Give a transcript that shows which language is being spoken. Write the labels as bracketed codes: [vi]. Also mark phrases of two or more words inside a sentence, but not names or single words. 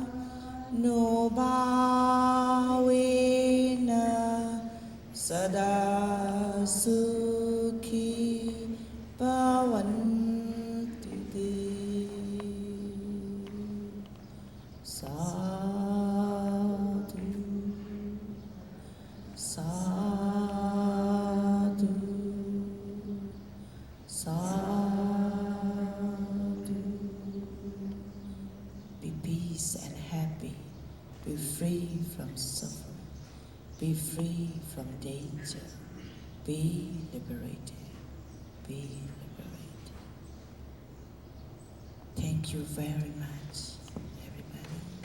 [pi] Nubhavena Sada Sukhi Bhavantu Te Sadhu Sadhu Sadhu. [en] Be peace and happy. Be free from suffering. Be free from danger. Be liberated. Be liberated. Thank you very much, everybody.